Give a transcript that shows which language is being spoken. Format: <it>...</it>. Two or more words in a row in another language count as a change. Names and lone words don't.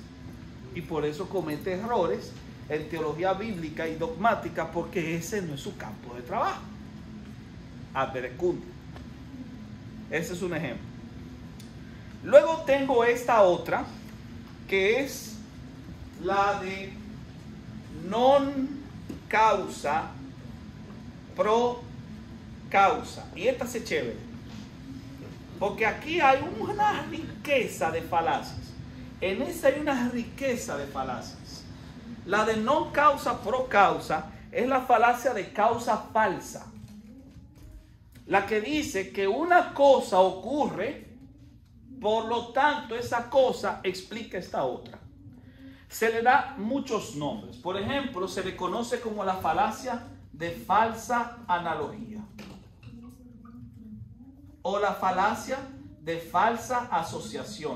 <es>Y por eso comete errores en teología bíblica y dogmática, porque ese no es su campo de trabajo.</es> <la>Ad verecundiam.</la> <es>Ese es un ejemplo. Luego tengo esta otra, que es la de</es> <la>non causa pro causa.</la> <es>Y esta es chévere, porque aquí hay una riqueza de falacias. En esa hay una riqueza de falacias. La de</es> <la>non causa pro causa</la> <es>es la falacia de causa falsa. La que dice que una cosa ocurre, por lo tanto esa cosa explica esta otra. Se le da muchos nombres. Por ejemplo, se le conoce como la falacia de falsa analogía, o la falacia de falsa asociación.</es>